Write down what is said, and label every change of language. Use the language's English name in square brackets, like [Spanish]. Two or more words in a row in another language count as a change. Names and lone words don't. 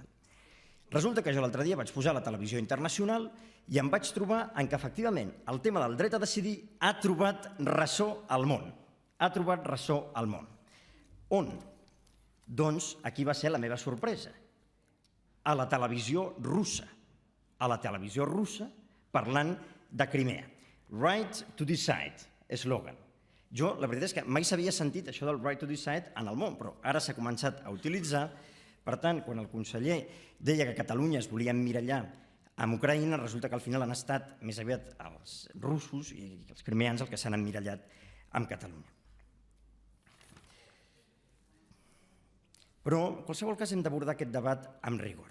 [Catalan] Resulta que jo l'altre dia vaig posar la televisió internacional i em vaig trobar que, efectivament, el tema del dret a decidir ha trobat ressò al món. Ha trobat ressò al món. On? Doncs aquí va ser la meva sorpresa. A la televisió russa. A la televisió russa, parlant de Crimea. [English] Right to decide, [Catalan] eslògan. Jo, la veritat és que mai s'havia sentit això del [English] right to decide [Catalan] en el món, però ara s'ha començat a utilitzar. Per tant, quan el conseller deia que Catalunya es volia emmirallar amb Ucraïna, resulta que al final han estat més aviat els russos i els crimeans els que s'han emmirallat amb Catalunya. Però, en qualsevol cas, hem d'abordar aquest debat amb rigor.